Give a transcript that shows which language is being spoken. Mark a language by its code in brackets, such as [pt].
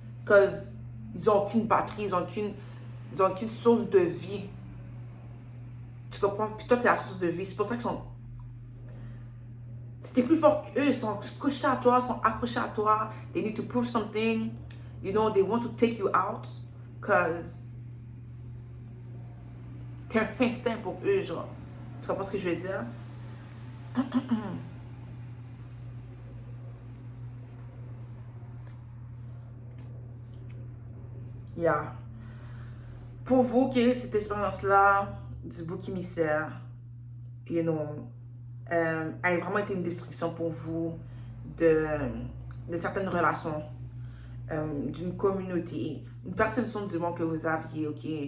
[fr] Because ils n'ont aucune batterie, ils n'ont aucune source de vie. Tu comprends? Puis toi, tu es la source de vie. C'est pour ça qu'ils sont... C'était plus fort qu'eux, ils sont couchés à toi, ils sont accrochés à toi. [en] They need to prove something. You know, they want to take you out. [fr] Because t'es un festin pour eux, genre. Tu comprends ce que je veux dire? Yeah. Pour vous, quelle est cette expérience-là du bouc émissaire, you know, a vraiment été une destruction pour vous de, de certaines relations, d'une communauté, une perception du monde que vous aviez, ok?